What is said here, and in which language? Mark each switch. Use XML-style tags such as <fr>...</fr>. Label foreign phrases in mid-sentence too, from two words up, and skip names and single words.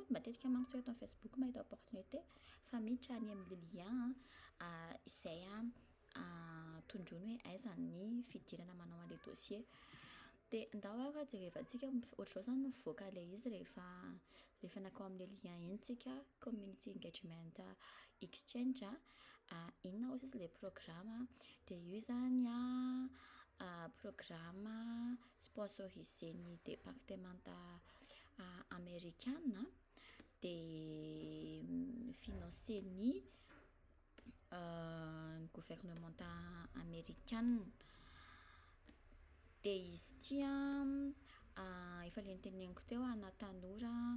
<mg>Matetika manko tsy eto amin'ny Facebook mahita opportunité fa miditra any amin'ilay lien izay tondroiny hoe aiza ny fidirana manao an'ilay dossier dia ndao ara jerevantsika ohatr'izao zany mivoaka ilay izy rehefa nakao amin'ilay lien iny tsika</mg> <en>community engagement exchange</en> <mg>inona ozy izy ilay programme dia io zany</mg> <fr>programme sponsorisé</fr> <mg>ny</mg> <fr>département américaine</fr> <mg>dia financé ny</mg> <fr>gouvernement américaine</fr> <mg>dia izy ity efa ilay niteneniko teo ana tanora</mg>